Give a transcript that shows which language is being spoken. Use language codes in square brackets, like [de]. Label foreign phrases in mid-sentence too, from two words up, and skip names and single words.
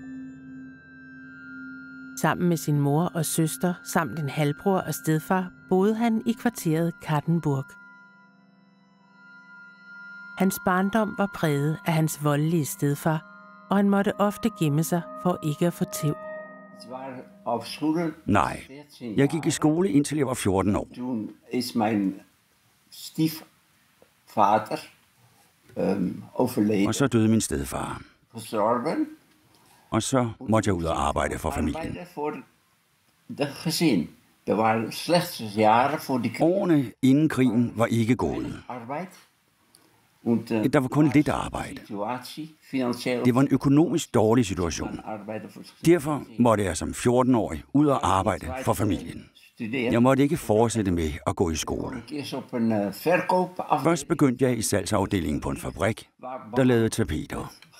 [da] Sammen med sin mor og søster samt en halvbror og stedfar boede han i kvarteret Kattenburg. Hans barndom var præget af hans voldelige stedfar, og han måtte ofte gemme sig for ikke at få tæv. Nej, jeg gik i skole indtil jeg var 14 år. [nl] Toen is mijn stiefvader overleden. [da] Og så døde min stedfar. [nl] Gestorven. [da] Og så måtte jeg ud og arbejde for familien. [nl] Voor de gezin. Er waren slechte jaren voor de [da] Årene inden krigen var ikke gode. [nl] arbeid. [da] Der var kun lidt arbejde. Det var en økonomisk dårlig situation. Derfor måtte jeg som 14-årig ud og arbejde for familien. Jeg måtte ikke fortsætte med at gå i skole. Først begyndte jeg i salgsafdelingen på en fabrik, der lavede tapeter.